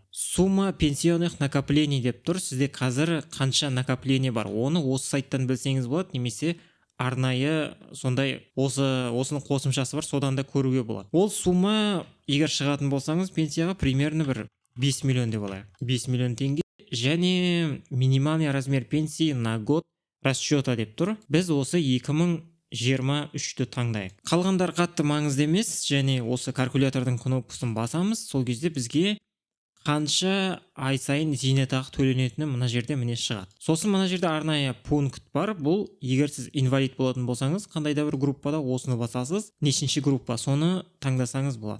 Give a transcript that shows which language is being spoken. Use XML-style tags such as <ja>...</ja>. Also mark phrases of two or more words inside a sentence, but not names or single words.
<ru>Сумма пенсионных накоплений</ru> <kk>деп тұр. Сізде қазір қанша накопление бар? Оны осы сайттан білсеңіз болады, немесе арнайы сондай осының қосымшасы бар, содан да көруге болады. Ол сумма егер шығатын болсаңыз пенсияға примерно бір 5 миллион деп алайық. 5 миллион теңге және</kk> <ru>минимальный размер пенсии на год расчета</ru> <kk>деп тұр. Біз осы 2023-ті таңдайық. Қалғандар қатты маңызды емес, және осы калькулятордың кнопкасын басамыз. Сол кезде бізге қанша ай сайын зейнетақы төленетіні мына жерде міне шығады. Сосын мына жерде арнайы пункт бар. Бұл егер сіз инвалид болатын болсаңыз, қандай да бір группада осыны басасыз, нешінші группа соны таңдасаңыз болады.</kk>